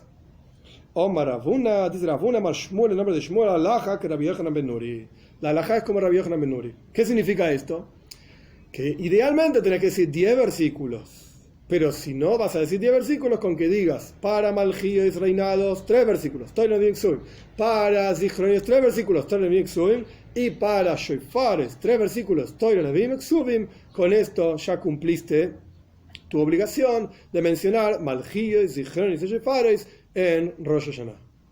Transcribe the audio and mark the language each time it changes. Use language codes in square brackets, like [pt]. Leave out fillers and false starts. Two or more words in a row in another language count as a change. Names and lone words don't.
[he] אמר רבנא, [es] dice Ravuna, Mar Shmuel, el nombre de Shmuel, Alaha, que Rabbi Yochanan ben Nuri. La Alaha es como Rabbi Yochanan ben Nuri. ¿Qué significa esto? Que idealmente tenés que decir 10 versículos. Pero si no vas a decir 10 versículos, con que digas para Malchíos reinados, 3 versículos, [he] תורה נביאים כתובים. Para Zichroines, 3 versículos, תורה נביאים כתובים. Y para Shoifares, 3 versículos, תורה נביאים כתובים. Con esto ya cumpliste tu obligación de mencionar Malchíos, Zichronis y Shoifares en Rosh Hashanah.